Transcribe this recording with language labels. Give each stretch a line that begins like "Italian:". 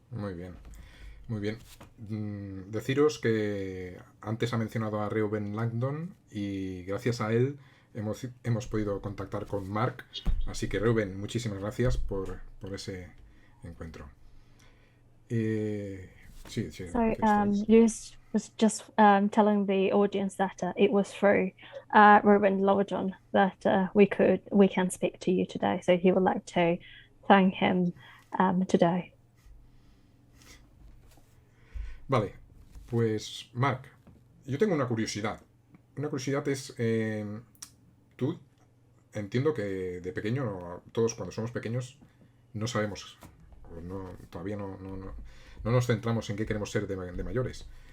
Spanish: Muy bien. Muy bien. Deciros que antes ha mencionado a Reuben Langdon y gracias a él hemos podido contactar con Mark. Así que Reuben, muchísimas gracias por ese encuentro. Sí.
English: So Lewis was just telling the audience that it was through Ruben Lodon that we can speak to you today. So he would like to thank him today.
Spanish: Vale, pues Mark, yo tengo una curiosidad. Una curiosidad es, tú entiendo que de pequeño, todos cuando somos pequeños, no sabemos, todavía no nos centramos en qué queremos ser de mayores.